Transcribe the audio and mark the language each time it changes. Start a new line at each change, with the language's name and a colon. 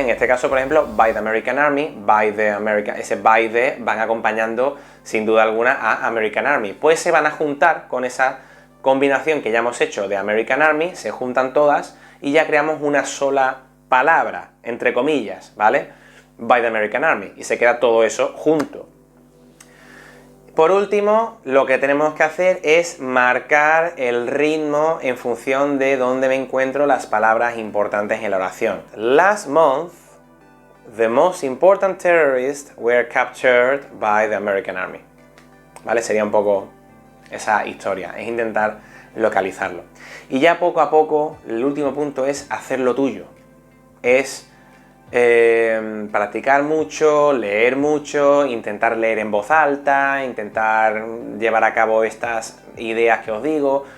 Spanish: En este caso, por ejemplo,
English: by the American Army, by the American,
Spanish: ese
English: by the
Spanish: van acompañando sin duda alguna a
English: American Army,
Spanish: pues se van a juntar con esa combinación que ya hemos hecho de American Army, se juntan todas y ya creamos una sola palabra, entre comillas, ¿vale?
English: By the American Army,
Spanish: y se queda todo eso junto. Por último, lo que tenemos que hacer es marcar el ritmo en función de dónde me encuentro las palabras importantes en la oración.
English: Last month, the most important terrorists were captured by the American Army.
Spanish: ¿Vale? Sería un poco esa historia, es intentar localizarlo. Y ya poco a poco, el último punto es hacerlo tuyo. Es practicar mucho, leer mucho, intentar leer en voz alta, intentar llevar a cabo estas ideas que os digo.